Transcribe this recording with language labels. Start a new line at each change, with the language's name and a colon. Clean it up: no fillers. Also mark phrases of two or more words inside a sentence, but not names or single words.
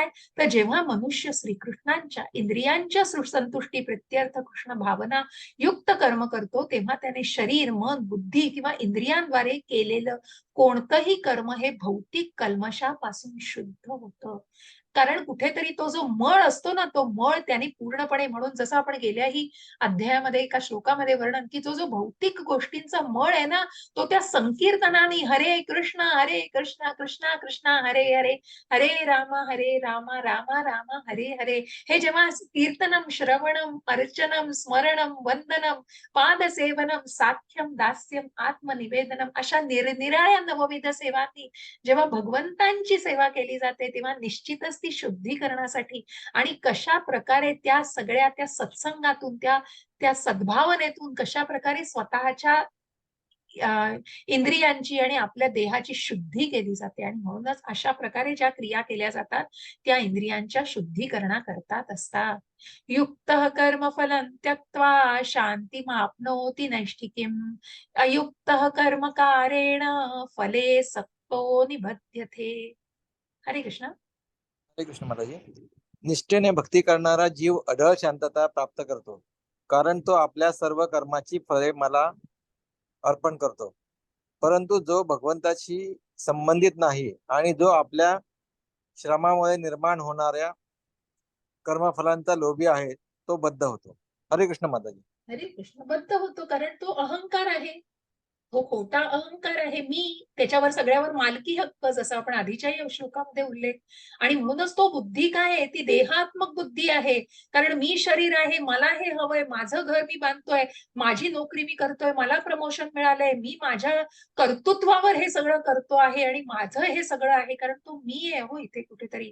Marathi: तर जेव्हा मनुष्य श्रीकृष्णांच्या इंद्रियांच्या संतुष्टी प्रित्यर्थ कृष्ण भावना युक्त कर्म करतो तेव्हा त्याने शरीर, मन, बुद्धी किंवा इंद्रियांद्वारे केलेलं कोणतंही कर्म हे भौतिक कल्मशापासून शुद्ध होतं. कारण कुठेतरी तो जो मळ असतो ना तो मळ त्याने पूर्णपणे म्हणून जसं आपण गेल्याही अध्यायामध्ये एका श्लोकामध्ये वर्णन की जो जो भौतिक गोष्टींचा मळ आहे ना तो त्या संकीर्तनाने
Sanskrit: हरे कृष्ण कृष्ण कृष्ण हरे हरे हरे राम राम राम हरे हरे
Marathi: हे जेव्हा
Sanskrit: कीर्तनम श्रवणम अर्चनम स्मरणम वंदनम पादसेवनम साख्यम दास्यम आत्मनिवेदनम
Marathi: अशा निरनिराळ्या नवविध सेवांनी जेव्हा भगवंतांची सेवा केली जाते तेव्हा निश्चितच ती शुद्धीकरणासाठी आणि कशा प्रकारे त्या सगळ्या त्या सत्संगातून त्या त्या सद्भावनेतून कशा प्रकारे स्वतःच्या इंद्रियांची आणि आपल्या देहाची शुद्धी केली जाते आणि म्हणूनच अशा प्रकारे ज्या क्रिया केल्या जातात त्या इंद्रियांच्या शुद्धीकरणा करतात असतात.
Sanskrit: युक्त कर्म फलं त्यक्त्वा शांतिमाप्नोति नैष्ठिकीम् अयुक्त कर्म कारेण फले सक्तो निबध्यते.
Marathi: हरे कृष्ण. हरे कृष्ण माताजी. निष्ठेने भक्ती करणारा जीव अढळ शांतता प्राप्त करतो, कारण तो आपल्या सर्व कर्माची फळे मला अर्पण करतो. परंतु जो भगवंताशी संबंधित नाही आणि जो आपल्या श्रमामुळे निर्माण होणाऱ्या कर्मफलांचा लोभी आहे तो बद्ध होतो. हरे कृष्ण माताजी. हरे कृष्ण. बद्ध होतो कारण तो अहंकार आहे. तो खोटा अहंकार आहे. मी त्याच्यावर सगळ्यावर मालकी हक्क जसं आपण आधीच्याही श्लोकामध्ये उल्लेख आणि म्हणूनच तो बुद्धी काय आहे ती देहात्मक बुद्धी आहे. कारण मी शरीर आहे, मला हे हवंय, माझं घर मी बांधतोय, माझी नोकरी मी करतोय, मला प्रमोशन मिळालंय, मी माझ्या कर्तृत्वावर हे सगळं करतो आहे आणि माझं हे सगळं आहे कारण तो मी आहे हो इथे कुठेतरी.